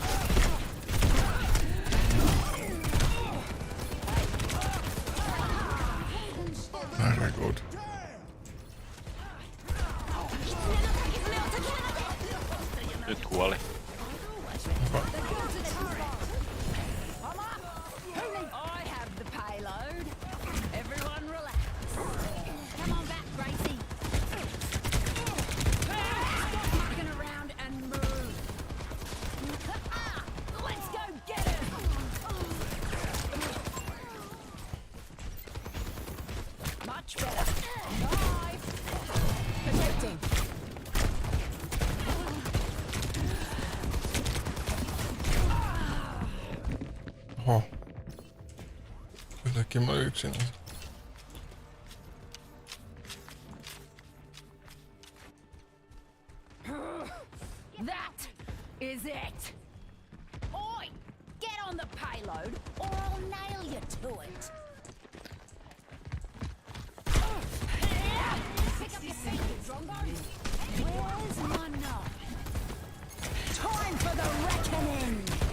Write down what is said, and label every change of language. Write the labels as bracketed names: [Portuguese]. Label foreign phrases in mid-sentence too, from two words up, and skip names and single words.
[English] Very good. [Finnish] Nyt kuoli. Hyvä. [English] I have the payload. Everyone relax. Come on back, Gracie. Stop mucking around and move. Let's go get him. Much better. Knife. Protecting. [Finnish] Oho. Yhtäkkiä mä olin yksin. [English] That is it. Oi, get on the payload or I'll nail you to it. Pick up your feet, Drongo. Where's my knife? Time for the reckoning.